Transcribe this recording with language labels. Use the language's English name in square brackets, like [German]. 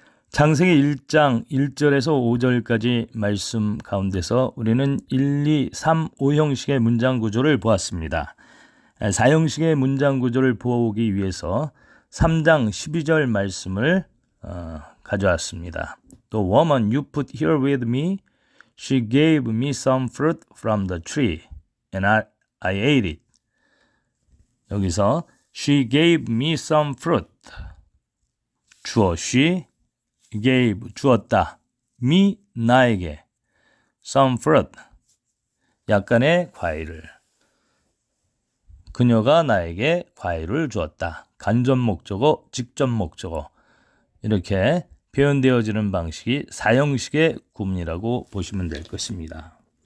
[Korean] 창세기 1장 1절에서 5절까지 말씀 가운데서 우리는 1, 2, 3, 5형식의 문장 구조를 보았습니다. 4형식의 문장 구조를 보기 위해서 3장 12절 말씀을 가져왔습니다. [English] The woman you put here with me, she gave me some fruit from the tree, and I ate it. [Korean] 여기서 [English] she gave me some fruit. [Korean] 주어 [English] she gave [Korean] 주었다. me 나에게 [English] some fruit [Korean] 약간의 과일을 그녀가 나에게 과일을 주었다. 간접 목적어, 직접 목적어 이렇게 표현되어지는 방식이 4형식의 구문이라고 보시면 될 것입니다.